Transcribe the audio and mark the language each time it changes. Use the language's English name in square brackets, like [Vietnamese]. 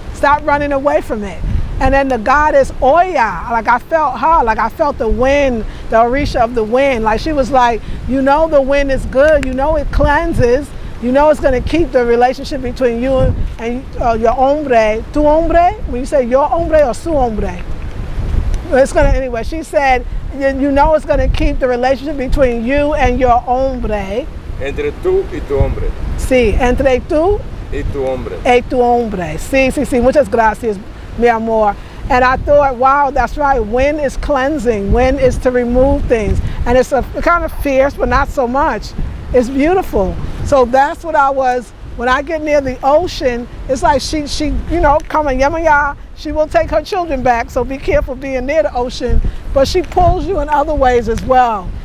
[English] Stop running away from it. And then the goddess Oya, like I felt her, like I felt the wind, the orisha of the wind. Like she was like, you know the wind is good, you know it cleanses, you know it's gonna keep the relationship between you and your hombre. [Spanish] Tu hombre, [English] when you say your hombre or [Spanish] su hombre. [English] It's gonna, anyway, she said, you know it's gonna keep the relationship between you and your hombre. [Spanish] Entre tú y tu hombre. Sí, entre tú y tu hombre. Y tu hombre. Sí, muchas gracias, mi amor. [English] And I thought, wow, that's right, wind is cleansing, wind is to remove things. And it's kind of fierce, but not so much. It's beautiful. So that's what I was, when I get near the ocean, it's like she you know, coming, Yemaya, she will take her children back, so be careful being near the ocean, but she pulls you in other ways as well.